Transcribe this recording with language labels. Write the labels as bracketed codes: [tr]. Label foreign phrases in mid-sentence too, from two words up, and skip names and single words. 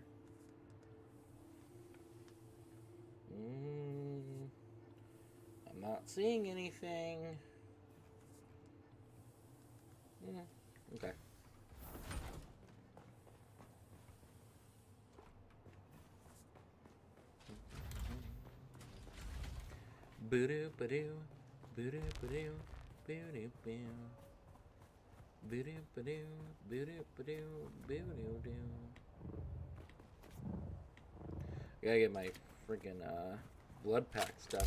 [en] I'm Not seeing anything. Okay. Boo-doo, ba-doo, boo-doo, ba-doo, boo-doo, boo. Boo-doo, ba-doo, boo-doo, ba-doo, boo-doo, doo. Gotta get my freaking blood pack stuff.